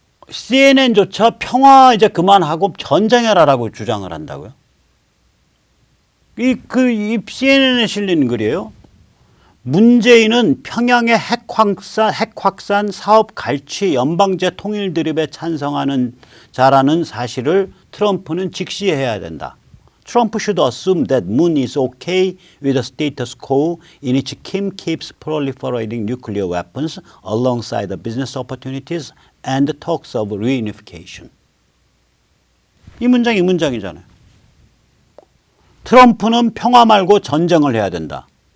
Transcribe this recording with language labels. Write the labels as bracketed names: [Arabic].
[Korean] CNN조차 평화 이제 그만하고 전쟁해라라고 주장을 한다고요. 이 CNN에 실린 글이에요. 문재인은 평양의 핵확산 사업 갈취 연방제 통일 드립에 찬성하는 자라는 사실을 트럼프는 직시해야 된다. [English] Trump should assume that Moon is okay with the status quo in which Kim keeps proliferating nuclear weapons alongside the business opportunities and talks of reunification. [Korean] 이 문장이잖아요. 트럼프는 평화 말고 전쟁을 해야 된다.